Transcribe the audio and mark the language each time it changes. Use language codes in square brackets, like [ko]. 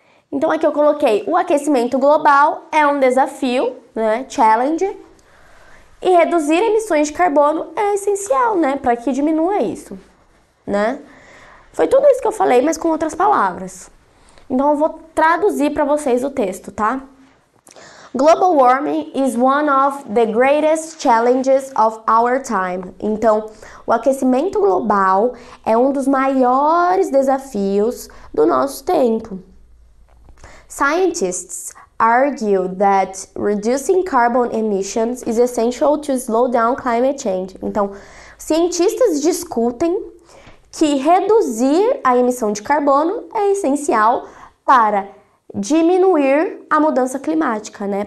[pt] Então aqui eu coloquei: o aquecimento global é um desafio, né, challenge, e reduzir emissões de carbono é essencial, né, para que diminua isso, né? Foi tudo isso que eu falei, mas com outras palavras. Então eu vou traduzir para vocês o texto, tá? [en] Global warming is one of the greatest challenges of our time. [pt] Então, o aquecimento global é um dos maiores desafios do nosso tempo. [en] Scientists argue that reducing carbon emissions is essential to slow down climate change. [pt] Então, cientistas discutem que reduzir a emissão de carbono é essencial para diminuir a mudança climática, né?